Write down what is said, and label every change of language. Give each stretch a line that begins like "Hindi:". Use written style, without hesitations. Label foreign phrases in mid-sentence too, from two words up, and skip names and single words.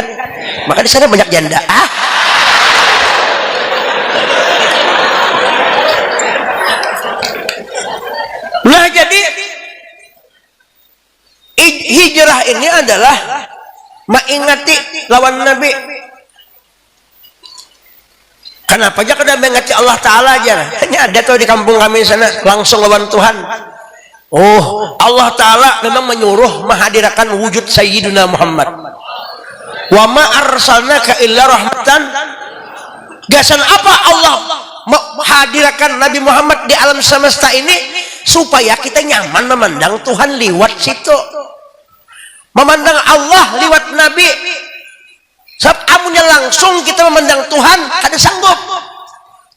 Banjar: Maka di sana banyak janda. Nah jadi hijrah ini adalah mengingati lawan Nabi. Kenapa aja kada mengingati Allah Ta'ala aja? Hanya ada tuh di kampung kami sana langsung lawan Tuhan. Oh, Allah Ta'ala memang menyuruh menghadirkan wujud Sayyidina Muhammad.
Arabic: Wa ma arsalnaka illa rahmatan.
Banjar: Gasan apa Allah menghadirkan Nabi Muhammad di alam semesta ini supaya kita nyaman memandang Tuhan liwat situ. Memandang Allah liwat Nabi. Sebab amunnya langsung kita memandang Tuhan kada sanggup.